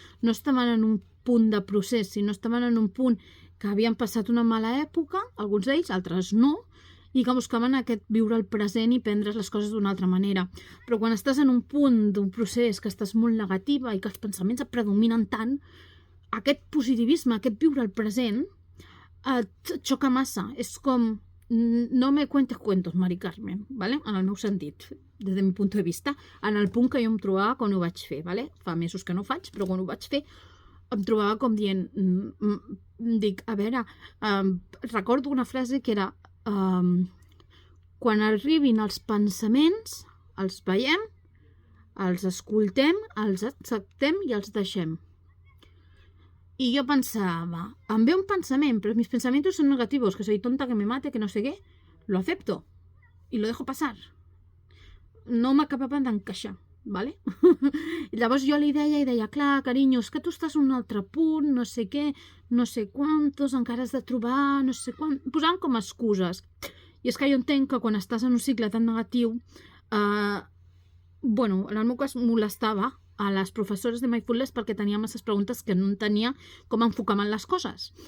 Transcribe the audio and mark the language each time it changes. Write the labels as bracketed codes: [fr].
[ca] No estaven en un punt de procés, sinó estaven en un punt que havien passat una mala època, alguns d'ells, altres no, i que buscaven aquest viure el present i prendre les coses d'una altra manera. Però quan estàs en un punt d'un procés que estàs molt negativa i que els pensaments et predominen tant, aquest positivisme, aquest viure el present, et xoca massa. [es] És com, no me cuentes cuentos, Mari Carmen, ¿vale? [ca] En el meu sentit, des del meu punt de vista, en el punt que jo em trobava quan ho vaig fer. ¿Vale? Fa mesos que no ho faig, però quan ho vaig fer em trobava com dient, dic, a veure, recordo una frase que era quan arribin els pensaments, els veiem, els escoltem, els acceptem i els deixem. I jo pensava, em ve un pensament, [es] pero mis pensamientos son negativos, que soy tonta, que me mate, que no sé què, lo acepto y lo dejo pasar. [ca] No m'acabaven d'encaixar, ¿vale? I llavors jo li deia, clar, carinyo, és que tu estàs en un altre punt, no sé què, no sé quantos, encara has de trobar, no sé quant... Posant com excuses. I és que jo entenc que quan estàs en un cicle tan negatiu, en el meu cas molestava a les professores de mindfulness perquè tenia masses preguntes que no entenia com enfocaven les coses.